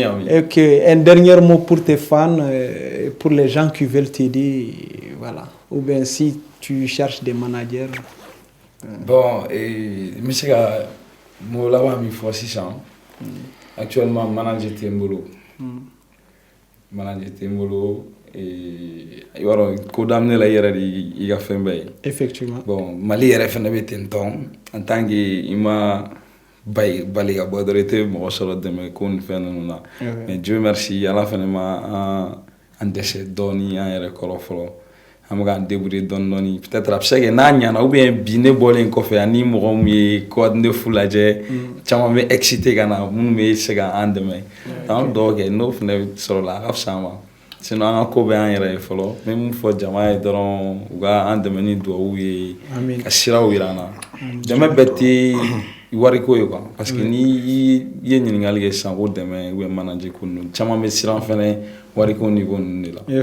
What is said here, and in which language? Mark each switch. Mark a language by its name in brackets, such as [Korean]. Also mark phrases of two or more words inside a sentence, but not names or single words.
[French] Et que un dernier mot pour tes fans, pour les gens qui veulent t'aider, voilà. Ou bien si tu cherches des managers. Bon, et monsieur moi là-bas mi faut 600. Actuellement manager Tembolo. Manager Tembolo. [Bambara] Et yɔrɔ ko daminɛ la yɛrɛ de i ka fɛn bɛɛ ye. [French] Effectivement. [Bambara] Bon Mali yɛrɛ fɛnɛ bɛ ten tɔn [French] en tant que [Bambara] i ma bali ka bɔ dɔrɔn i tɛ mɔgɔ sɔrɔ dɛmɛ ko nin fɛn ninnu na. [French] Mais Dieu merci [Bambara] Ala fɛnɛ ma an dɛsɛ dɔɔni an yɛrɛ kɔrɔ fɔlɔ an bɛ k'an débrouiller dɔɔni dɔɔni peut-être a bɛ se ka kɛ n'a ɲana [French] ou bien [Bambara] bi ne bɔlen kɔfɛ ani mɔgɔ min ye coordinateur lajɛ caman bɛ excité ka na minnu bɛ se ka an dɛmɛ an dɔw kɛ n'o fɛnɛ sɔrɔla a ka fisa an ma. Sinon an ka ko bɛ an yɛrɛ ye fɔlɔ n bɛ mun fɔ jama ye dɔrɔn u ka an dɛmɛ ni dugawu ye ka siraw yira an na dɛmɛ bɛɛ tɛ wariko ye quoi parce que ni ye ɲininkali kɛ sisan ko dɛmɛ [French] ou bien [Bambara] manager ko ninnu caman bɛ siran fɛnɛ wariko niveau ninnu de la.